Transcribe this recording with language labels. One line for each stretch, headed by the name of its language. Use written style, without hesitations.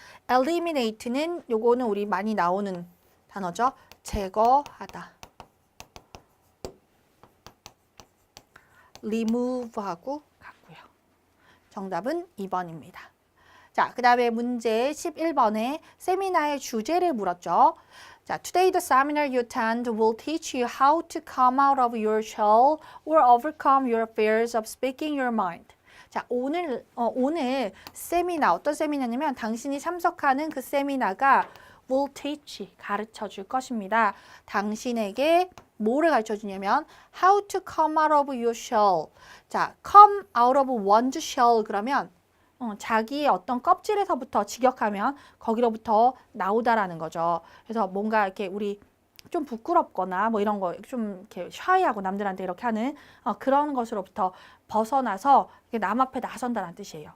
Korean: eliminate는 요거는 우리 많이 나오는 단어죠. 제거하다. remove하고 같고요. 정답은 2번입니다. 자, 그 다음에 문제 11번에 세미나의 주제를 물었죠.
English: 자, today the seminar you attend will teach you how to come out of your shell or overcome your fears of speaking your mind.
Korean: 자, 오늘 세미나, 어떤 세미나냐면 당신이 참석하는 그 세미나가 will teach, 가르쳐 줄 것입니다. 당신에게 뭐를 가르쳐 주냐면 how to come out of your shell. 자, come out of one's shell 그러면 자기의 어떤 껍질에서부터 직역하면 거기로부터 나오다라는 거죠. 그래서 뭔가 이렇게 우리 좀 부끄럽거나 뭐 이런 거 좀 이렇게 샤이하고 남들한테 이렇게 하는 그런 것으로부터 벗어나서 남 앞에 나선다는 뜻이에요.